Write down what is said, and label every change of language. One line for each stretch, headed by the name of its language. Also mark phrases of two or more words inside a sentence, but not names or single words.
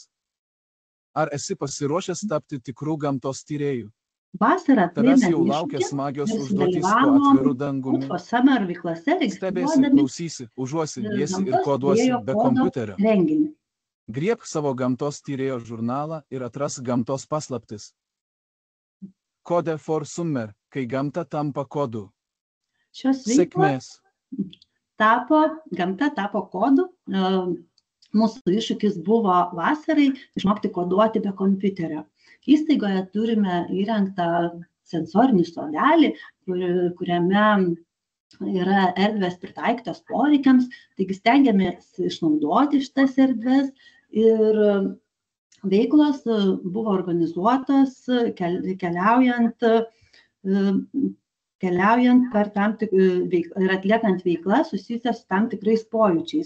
Lithuanian: Ar esi pasiruošęs tapti tikrų gamtos tyrėjų? Vasarą Tavęs jau laukia smagios užduotys po atviru dangumi. Stebėsi, klausysi, užuosi, liesi ir koduosi be kompiuterio. Griebk savo gamtos tyrėjo žurnalą ir atras gamtos paslaptis.
English: Code for Summer,
Lithuanian: kai gamta tampa kodu. Sėkmės. Gamta tapo kodu. Mūsų iššūkis buvo vasarai išmokti koduoti be kompiuterio. Įstaigoje turime įrengtą sensorinį sodelį, kuriame yra erdvės pritaikytos poreikiams, taigi stengiamės išnaudoti šitas erdves ir veiklos buvo organizuotos keliaujant per tam ir atliekant veiklą susijusias su tam tikrais pojūčiais.